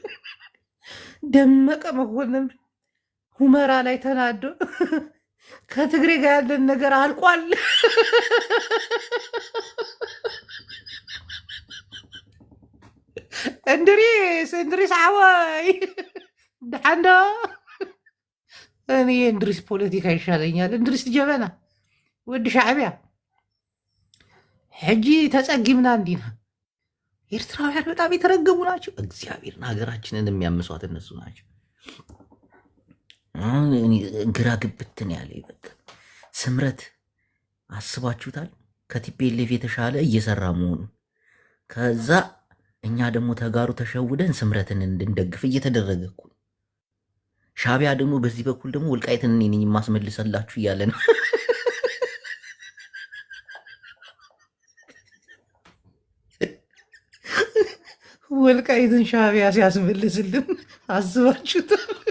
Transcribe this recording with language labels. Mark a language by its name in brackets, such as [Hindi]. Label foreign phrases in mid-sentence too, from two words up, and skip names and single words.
[Amharic] ደመቀ መኮንን ሁመራ ላይ ተናዶ ከትግሬ ጋር ያለን ነገር አልቋል። እንድሪስ [Tigrinya] ዓዋይ ድሓንዳ [Amharic] እኔ እንድሪስ ፖለቲካ ይሻለኛል። እንድሪስ ጀበና [Tigrinya] ወዲ ሻዕቢያ ሕጂ ተጸጊምና እንዲና። [Amharic] ኤርትራውያን በጣም የተረገሙ ናቸው። እግዚአብሔርን ሀገራችንን የሚያምሷት እነሱ ናቸው። ግራ ግብትን ያለ በቃ ስምረት አስባችሁታል? ከቲፒኤልኤፍ የተሻለ እየሰራ መሆኑ ከዛ እኛ ደግሞ ተጋሩ ተሸውደን ስምረትን እንድንደግፍ እየተደረገ እኮ። ሻዕቢያ ደግሞ በዚህ በኩል ደግሞ ወልቃይትን እኔ ነኝ የማስመልሰላችሁ እያለ ነው። ወልቃይትን ሻዕቢያ ሲያስመልስልን አስባችሁታል?